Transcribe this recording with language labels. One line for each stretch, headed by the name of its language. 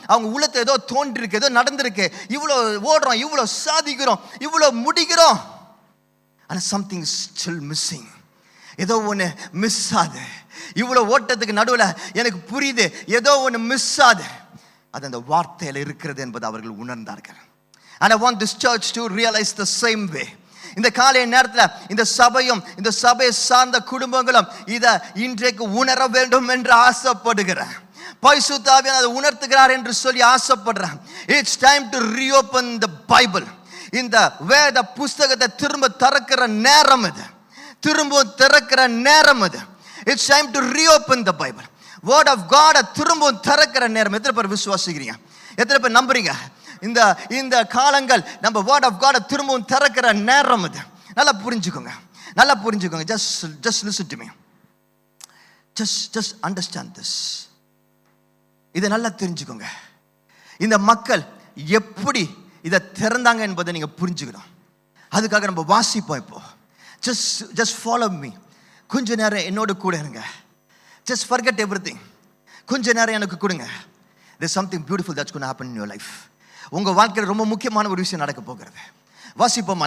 Tamil: அவங்க உள்ளத்தை ஏதோ தோன்றிருக்கு, ஏதோ நடந்திருக்கு. இவ்வளோ ஓடுறோம், இவ்வளோ சாதிக்கிறோம், இவ்வளோ முடிக்கிறோம், ஆனால் சம்திங் ஸ்டில் மிஸ்ஸிங். ஏதோ ஒன்று மிஸ் ஆகுது. இவ்வளோ ஓட்டத்துக்கு நடுவில் எனக்கு புரியுது, ஏதோ ஒன்று மிஸ் ஆகுது. அது அந்த வார்த்தையில் இருக்கிறது என்பது அவர்கள் உணர்ந்தார்கள்.
English: And I want this church to realize the same way.
Tamil: இந்த காலை நேரத்தில் இந்த சபையும் இந்த சபையை சார்ந்த குடும்பங்களும் இதை இன்றைக்கு உணர வேண்டும் என்று ஆசைப்படுகிறேன். பரிசுத்த ஆவியானவர் அதை உணர்த்துகிறார் என்று சொல்லி ஆசைப்படுறேன்.
English: It's time to reopen the Bible.
Tamil: இந்த வேத புஸ்தகத்தை திரும்ப திறக்கிற நேரம் இது, திரும்ப திறக்கிற நேரம் இது.
English: It's time to reopen the Bible.
Tamil: Word of God திரும்ப திறக்கிற நேரம். எத்தனை பேர் விசுவாசிக்கிறீங்க? எத்தனை பேர் நம்புறீங்க? இந்த காலங்கள் நம்ம வேர்ட் ஆஃப் காட் திரும்பவும் திறக்கிற நேரம் இது. நல்லா புரிஞ்சுக்கோங்க, நல்லா புரிஞ்சுக்கோங்க.
English: just listen to me. just understand this.
Tamil: இதை நல்லா தெரிஞ்சுக்கோங்க. இந்த மக்கள் எப்படி இதை திறந்தாங்க என்பதை நீங்க புரிஞ்சுக்கணும். அதுக்காக நம்ம வாசிப்போம். இப்போ
English: just follow me.
Tamil: கொஞ்ச நேரம் என்னோட கூட இருங்க.
English: just forget everything.
Tamil: கொஞ்ச நேரம் எனக்கு கொடுங்க.
English: there's something beautiful that's going to happen in your life.
Tamil: உங்கள் வாழ்க்கையில் ரொம்ப முக்கியமான ஒரு விஷயம் நடக்க போகிறது. வாசிப்போமா?